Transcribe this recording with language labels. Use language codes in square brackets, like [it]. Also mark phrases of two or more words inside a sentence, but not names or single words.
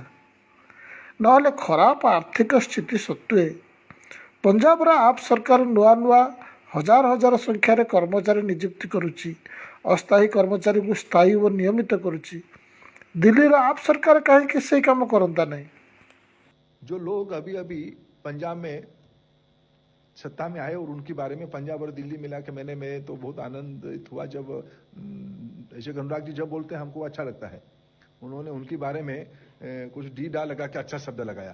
[or] ନହେଲେ ଖରାପ ଆର୍ଥିକ ସ୍ଥିତି ସତ୍ତ୍ୱେ ପଞ୍ଜାବର ଆପ୍ ସରକାର ନୂଆ ନୂଆ ହଜାର ହଜାର ସଂଖ୍ୟାରେ କର୍ମଚାରୀ ନିଯୁକ୍ତି କରୁଛି, ଅସ୍ଥାୟୀ କର୍ମଚାରୀଙ୍କୁ ସ୍ଥାୟୀ ଓ ନିୟମିତ କରୁଛି। ଦିଲ୍ଲୀର ଆପ୍ ସରକାର କାହିଁକି ସେଇ କାମ କରନ୍ତା ନାହିଁ? [hi] जो लोग अभी अभी पंजाब में सत्ता में आए और उनके बारे में पंजाब और दिल्ली मिला के मैं तो बहुत आनंदित हुआ जब ऐसे अनुराग जी जब बोलते हैं हमको अच्छा लगता है। उन्होंने उनके बारे में कुछ डी डा लगा के अच्छा शब्द लगाया।